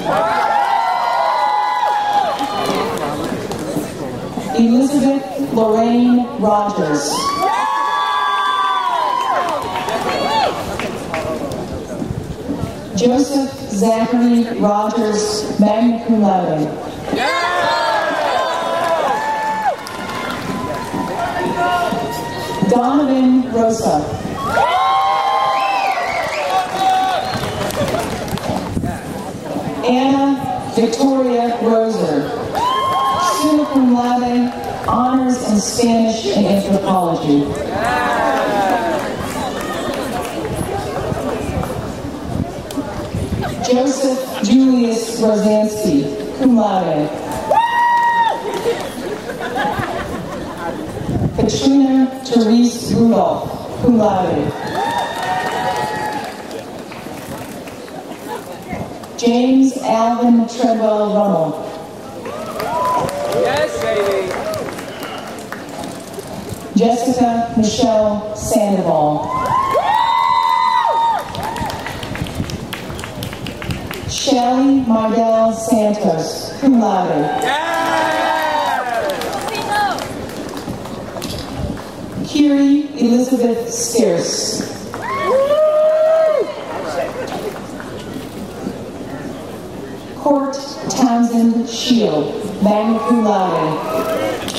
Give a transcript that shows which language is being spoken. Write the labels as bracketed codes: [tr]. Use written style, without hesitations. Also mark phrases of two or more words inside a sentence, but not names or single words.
[en] Elizabeth Lorraine Rogers. Joseph Zachary Rogers, [la] magna cum laude. [en] Donovan Rosa. Anna Victoria Roser, [la] summa cum laude, [en] honors in Spanish and anthropology. Joseph Julius Rosansky, [la] cum laude. [en] Katrina Therese Rudolph, [la] cum laude. [en] James Alvin Treadwell Rummel. Yes, baby. Jessica Michelle Sandoval. Shelley Mardell Santos, [la] cum laude. [en] Kiri Elizabeth Stierce. Court Townsend Shield, [la] magna cum laude.